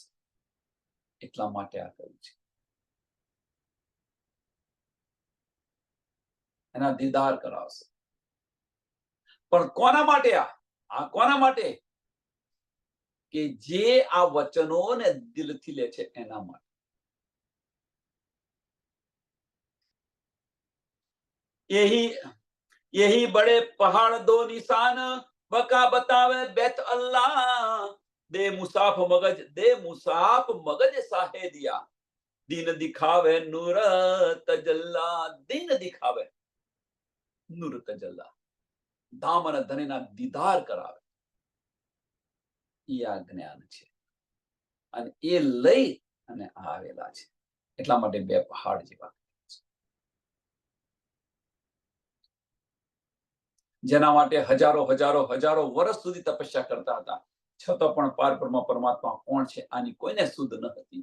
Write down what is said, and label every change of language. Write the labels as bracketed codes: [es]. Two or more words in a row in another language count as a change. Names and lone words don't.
[gu] એટલા માટે આ કહ્યું છે. એના દીદાર કરાવશે. પણ કોના માટે? આ કોના માટે? કે જે આ વચનોને દિલથી લે છે એના માટે. [hi] यही बड़े पहाड़ दो निशान, बका बतावे बेत अल्लाह, दे मुसाफ मगज साहे दिया, दीन दिखावे नूर तजल्ला, दीन दिखावे नूर तजल्ला, [gu] ધામ અને ધણીના દીદાર કરાવે. એ આ જ્ઞાન છે, અને એ લઈ અને આવેલા છે. એટલા માટે બે પહાડ જેવા, જેના માટે હજારો હજારો હજારો વર્ષ સુધી તપસ્યા કરતા હતા, છતાં પણ પારબ્રહ્મ પરમાત્મા કોણ છે આની કોઈને શુદ્ધ ન હતી.